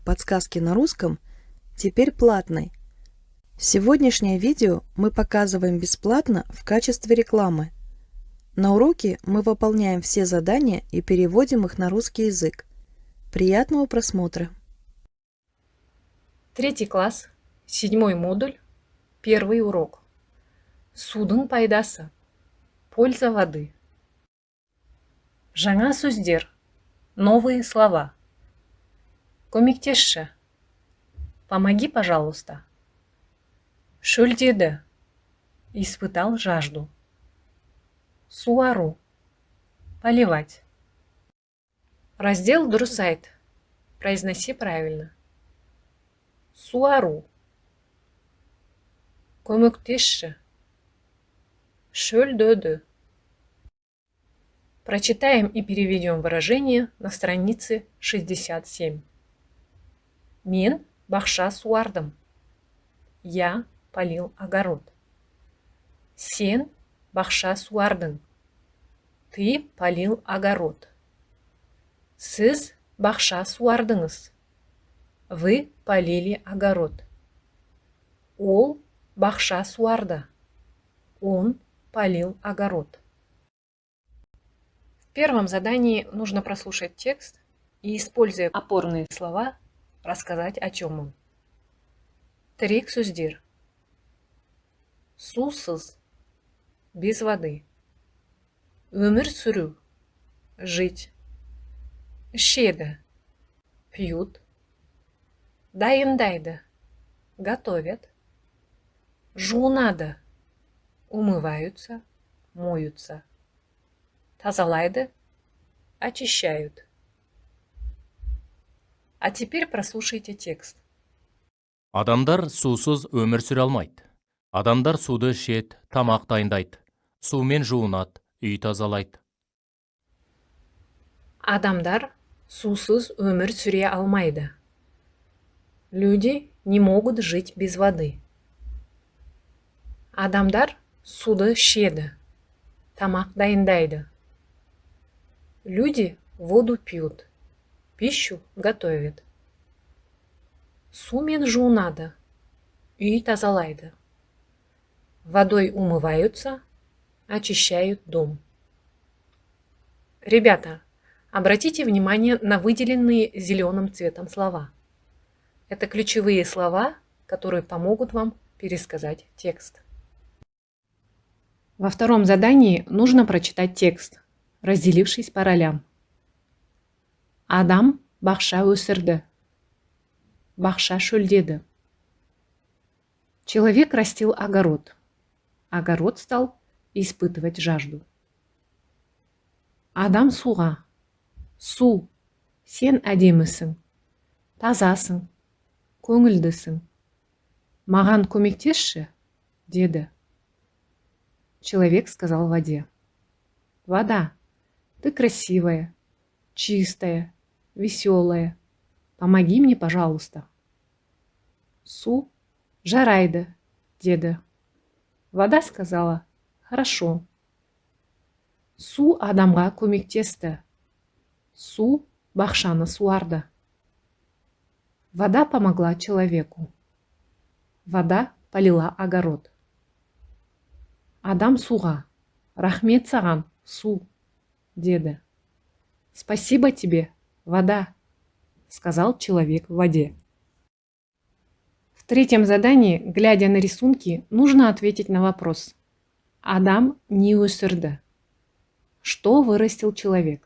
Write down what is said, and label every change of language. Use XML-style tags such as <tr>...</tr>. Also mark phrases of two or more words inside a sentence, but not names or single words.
<ru>Подсказки на русском» теперь платный. Сегодняшнее видео мы показываем бесплатно в качестве рекламы. На уроке мы выполняем все задания и переводим их на русский язык. Приятного просмотра! Третий класс, 7 модуль, первый урок.</ru> <kk>Судың пайдасы.</kk> <ru>Польза воды.</ru> <kk>Жаңа сөздер.</kk> <ru>Новые слова.</ru> <kk>Көмектесші.</kk> <ru>Помоги, пожалуйста.</ru> <kk>Шөлдеді.</kk> <ru>Испытал жажду.</ru> <kk>Суару. Поливать. Раздел дұрыс айт.</kk> <ru>Произноси правильно.</ru> <kk>Суару. Көмектесші. Шөлдеді.</kk> <ru>Прочитаем и переведем выражение на странице 67.</ru> <kk>Мен бақша суардым.</kk> <ru>Я полил огород.</ru> <kk>Сен бақша суардың.</kk> <ru>Ты полил огород.</ru> <kk>Сіз бақша суардыңыз.</kk> <ru>Вы полили огород.</ru> <kk>Ол бақша суарды.</kk> <ru>Он полил огород. В первом задании нужно прослушать текст и, используя опорные слова, рассказать, о чем он.</ru> <kk>Тірек сөздер. Сусыз.</kk> <ru>Без воды.</ru> <kk>Өмір сүру.</kk> <ru>Жить. Ішеді. Пьют. Дайындайды. Готовят. Жуынады. Умываются. Моются.</ru> <kk>Тазалайды.</kk> <ru>Очищают. А теперь прослушайте текст.</ru> <kk>Адамдар сусыз өмір сүре алмайды. Адамдар суды ішеді, тамақ дайындайды. Сумен жуынады, үй тазалайды. Адамдар сусыз өмір сүре алмайды.</kk> <ru>Люди не могут жить без воды.</ru> <kk>Адамдар суды ішеді, тамақ дайындайды.</kk> <ru>Люди воду пьют, пищу готовят.</ru> <kk>Сумен жуынады, үй тазалайды.</kk> <ru>Водой умываются, очищают дом. Ребята, обратите внимание на выделенные зеленым цветом слова. Это ключевые слова, которые помогут вам пересказать текст. Во втором задании нужно прочитать текст, разделившись по ролям.</ru> <kk>Адам бақша өсірді. Бақша шөлдеді.</kk> <ru>Человек растил огород. Огород стал испытывать жажду.</ru> <kk>Адам суға. Су, сен әдемісің, тазасың, көңілдісің. Маған көмектесші, деді.</kk> <ru>Человек сказал воде. Вода, ты красивая, чистая, веселая. Помоги мне, пожалуйста.</ru> <kk>Су, жарайды, деді.</kk> <ru>Вода сказала, хорошо.</ru> <kk>Су адамға көмектесті. Су бақшаны суарды.</kk> <ru>Вода помогла человеку. Вода полила огород.</ru> <kk>Адам суға. Рахмет саған, су, деді.</kk> <ru>Спасибо тебе, вода, сказал человек в воде. В третьем задании, глядя на рисунки, нужно ответить на вопрос.</ru> <kk>Адам не өсірді.</kk> <ru>Что вырастил человек?</ru>